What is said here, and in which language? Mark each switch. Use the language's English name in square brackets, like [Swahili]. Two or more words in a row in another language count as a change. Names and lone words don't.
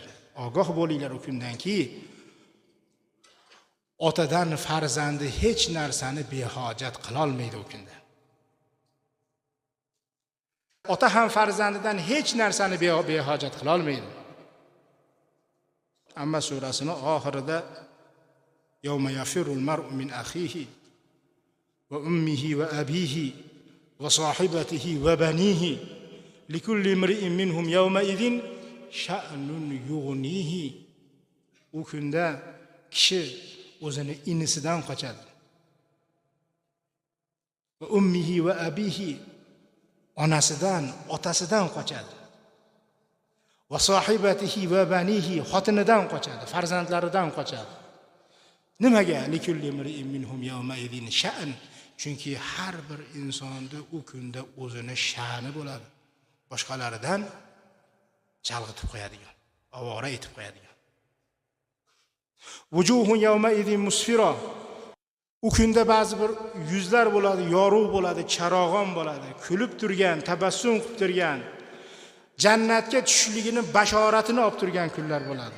[Uzbek] Ogoh bo'linglar o kundanki, otadan farzandi hech narsani behojat qila olmaydi o kunda. Ota ham farzandidan hech narsani behojat qila olmaydi. Amma surasining oxirida [Arabic] يوم يفر المرء من أخيه وأمه وأبيه وصاحبته وبنيه لكل امرئ منهم يومئذ شأن يغنيه. [Uzbek] U kunda kishi o'zini inisidan qochadi. [Arabic] وأمه وأبيه, [Uzbek] onasidan, otasidan qochadi. [Arabic] وصاحبته وبنيه, [Uzbek] xotinidan qochadi, farzandlaridan qochadi. Nimaga? [Arabic] لكل امرئ منهم يومئذ شأن. [Uzbek] Chunki har bir insonda u kunda o'zini sha'ni bo'ladi. Boshqalaridan chalg'itib qo'yadigan, avora etib qo'yadigan. [Arabic] وجوه يومئذ مسفرة. [Uzbek] U kunda ba'zi bir yuzlar bo'ladi, yorug' bo'ladi, charog'on bo'ladi, kulib turgan, tabassum qilib turgan, jannatga tushishligini bashoratini olib turgan kunlar bo'ladi.